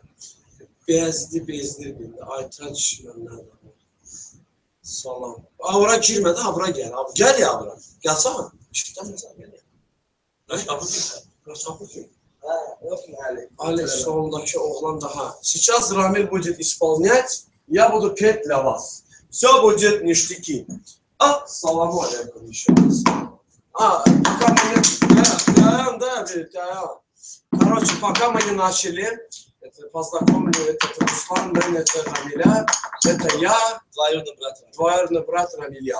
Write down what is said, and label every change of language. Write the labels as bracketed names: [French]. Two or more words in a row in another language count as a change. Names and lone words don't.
[Azerbaijani] Bezdi bildi. Aytaç mənlər. Salam. Ora girmə də, bura gəl. Gəl ya bura. Gəlsən. İşitdən məsələn gəl ya. Raçkapur kim? Ali, sondakı oğlan daha. [Russian] Сейчас Рамиль будет исполнять, я буду петь для вас. Все будет ништяки. [Arabic] السلام عليكم [Russian] еще раз. Короче, пока мы не начали, познакомлю, это Руслан, это Рамиля, это я, двоюродный брат Рамиля.